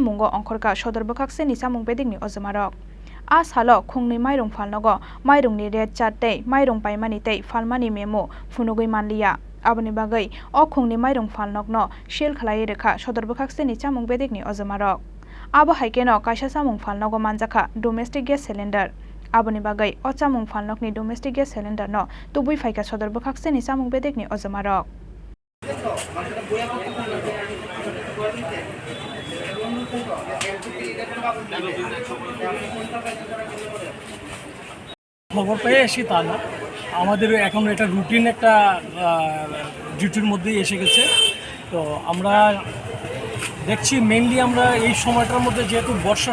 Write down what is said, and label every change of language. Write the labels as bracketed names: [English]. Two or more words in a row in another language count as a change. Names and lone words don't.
[Kok Borok] mungo ongkhorka sodor bokhakseni samung bedekni ojamarok Asalo khungni mairung phalnogo mairungni [English] red chat [Kok Borok] tei mairung paimani tei phalmani memo phunugui manliya aboni bagai o khungni mairung phalnokno shell khlai rekha sodor bokhakseni chamung bedekni ojamarok abo haikeno kaisa chamung phalnogo manjaka [English] domestic gas cylinder [Kok Borok] aboni bagai o chamung phalnokni [English] domestic gas cylinder [Kok Borok] no tubui phaika sodor bokhakseni chamung bedekni ojamarok [Bangla] খবর পেয়ে এসে তা না আমাদের এখন এটা রুটিন একটা ডিউটির মধ্যেই এসে গেছে তো আমরা দেখছি মেইনলি আমরা এই সময়টার মধ্যে যেহেতু বর্ষার